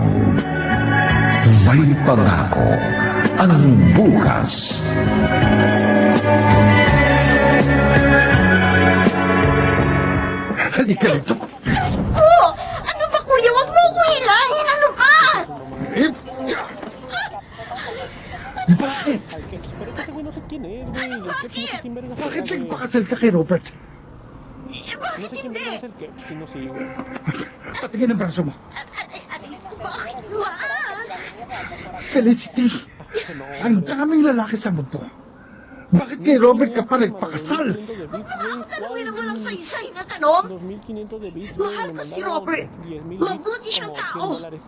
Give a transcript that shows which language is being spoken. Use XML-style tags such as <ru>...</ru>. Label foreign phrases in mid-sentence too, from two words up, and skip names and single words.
<tl>May pangako ang bukas. Halika rito. Oh! Ano ba kuya? Huwag mo ko hilahin! Ano ba? Eh, Bakit?</tl> <es>Pero ese güey no sé quién es, güey. El Keps no sé quién verga sea,</es> <tl>Bakit</tl> <es>güey.</es> <tl>nagpakasal ka kay Robert?</tl> <es>No sé quién verga es el Keps, sino sí, güey.</es> <tl>Patingin ang braso mo. Bakit ba? Felicity, ang daming lalaki sa mundo. Bakit kay Robert ka pa nagpakasal? Tanungin mo lang sa isay na tanong.</tl> <es>2,500 de bits,</es> <tl>Mahal</tl> <es>güey.</es> <tl>ko</tl> <es>Me</es> <tl>si</tl> <es>mandaron</es> <tl>Robert.</tl> <es>10,000</es> <tl>Mabuti</tl> <es>bits,</es> <tl>siyang</tl> <es>como</es> <tl>tao.</tl> <es>$100.</es>